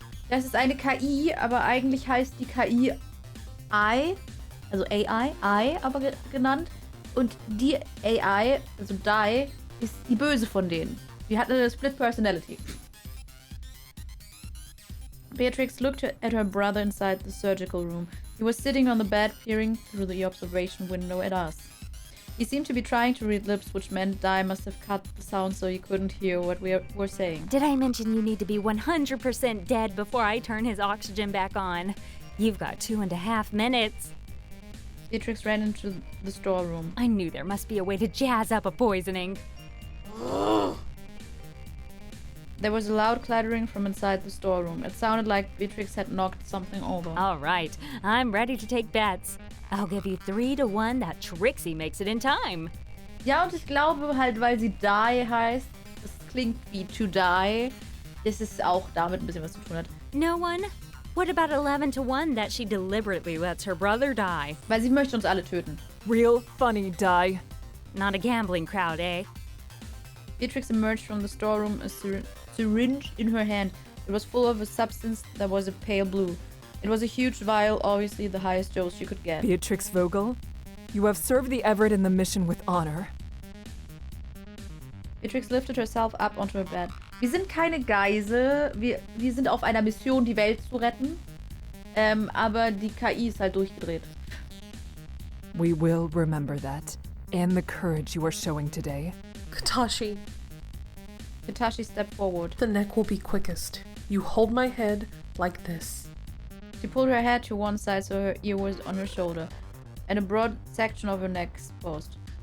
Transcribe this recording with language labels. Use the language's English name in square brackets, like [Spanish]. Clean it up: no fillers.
[German] Das ist eine KI, aber eigentlich heißt die KI I, also AI, aber genannt. Und die AI, also Di, ist die Böse von denen. Die hat eine [English] Split Personality. Beatrix looked at her brother inside the surgical room. He was sitting on the bed, peering through the observation window at us. He seemed to be trying to read lips, which meant Di must have cut the sound so he couldn't hear what we were saying. Did I mention you need to be 100% dead before I turn his oxygen back on? You've got 2.5 minutes. Beatrix ran into the storeroom. I knew there must be a way to jazz up a poisoning. There was a loud clattering from inside the storeroom. It sounded like Beatrix had knocked something over. All right, I'm ready to take bets. I'll give you 3 to 1 that Trixie makes it in time. [German] Ja, und ich glaube halt, weil sie Die heißt, das klingt wie [English] to die, [German] dass es auch damit ein bisschen was zu tun hat. [English] No one? What about 11 to 1 that she deliberately lets her brother die? [German] Weil sie möchte uns alle töten. [English] Real funny, Di. Not a gambling crowd, eh? Beatrix emerged from the storeroom, a syringe in her hand. It was full of a substance that was a pale blue. It was a huge vial, obviously the highest dose she could get. Beatrix Vogel, you have served the Everett and the mission with honor. Beatrix lifted herself up onto her bed. [German] Wir sind keine Geisel. Wir sind auf einer Mission, die Welt zu retten. Aber die KI ist halt durchgedreht. [English] We will remember that, and the courage you are showing today. Katashi, Hitachi stepped forward. the neck will be quickest. You hold my head like this. She pulled her head to one side so her ear was on her shoulder, and a broad section of her neck exposed.